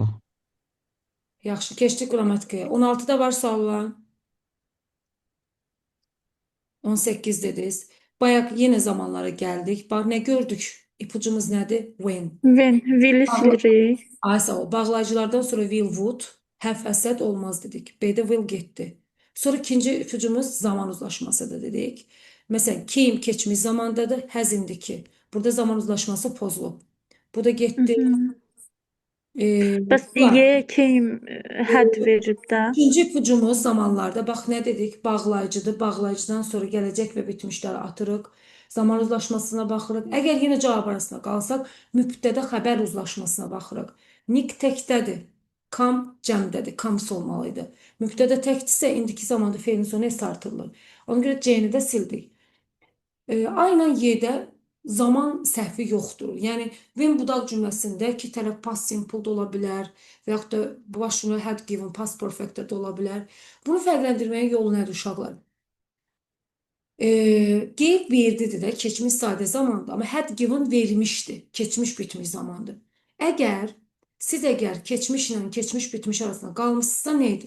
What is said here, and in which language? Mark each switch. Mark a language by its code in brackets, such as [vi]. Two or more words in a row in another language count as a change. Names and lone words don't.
[az] Yaxşı, keçdik qrammatikaya. 16-da var sual olan. 18 dediniz. Bayaq yenə zamanlara gəldik. Bax, nə gördük? İpucumuz nədir? When. Will'i silirik. Sağ ol. Bağlayıcılardan sonra [en] will, would, have, [az] əsəd olmaz dedik. B'də will getdi. Sonra ikinci ipucumuz zaman uzlaşmasıdır dedik. Məsələn, came keçmiş zamandadır, has indiki. Burada zaman uzlaşması pozulub. Bu da getdi. Bəs Y [en] came had [az] verib də. İkinci ipucumuz zamanlarda. Bax, nə dedik? Bağlayıcıdır. Bağlayıcıdan sonra gələcək və bitmişləri atırıq. Zaman uzlaşmasına baxırıq. Əgər yenə cavab arasında qalsaq, mübtədə xəbər uzlaşmasına baxırıq. Nick təkdədir. Come cəmdədir. Comes olmalıydı. Mübtədə təkdirsə, indiki zamanda feilin sonu S artırılır. Ona görə C-ni də sildik. Aynen Y-də zaman səhvi yoxdur. Yəni, when budaq cümləsində iki tərəf [en] past simple [az] da ola bilər və yaxud da baş cümlə [en] had given, past perfect [az] də ola bilər. Bunu fərqləndirməyin yolu nədir uşaqlar? Gave verdidir də, keçmiş sadə zamandır. Amma [en] had given [az] vermişdi, keçmiş bitmiş zamandır. Siz əgər keçmişlə keçmiş bitmiş arasında qalmışsınızsa nə idi?